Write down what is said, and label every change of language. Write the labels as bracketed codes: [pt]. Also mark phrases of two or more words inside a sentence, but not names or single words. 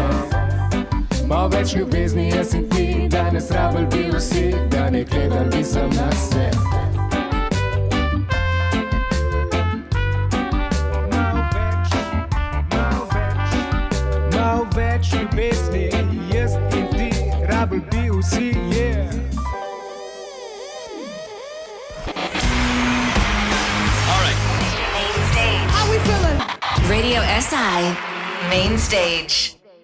[sl] Malo več ljubezni jaz in ti, danes rabili bi vsi, da ne gledali bi sam na se. Malo več ljubezni jaz in ti, rabili bi vsi, [en] yeah. All right. Main Stage. How we feeling? Radio SI Main Stage.